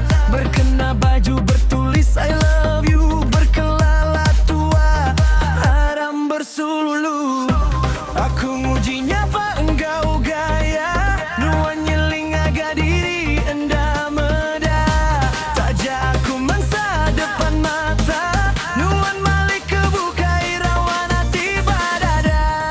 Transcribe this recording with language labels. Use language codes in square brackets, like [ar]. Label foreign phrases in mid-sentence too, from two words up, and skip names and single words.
[iba] Berkena baju bertulis [en] I love you, [iba] berkelala tua, haram bersululu. Aku ngujinya apa enggau gaya, nuan nyeling agak diri enda meda. Taja aku mansa depan mata, nuan malik kebuka irawan hati badada.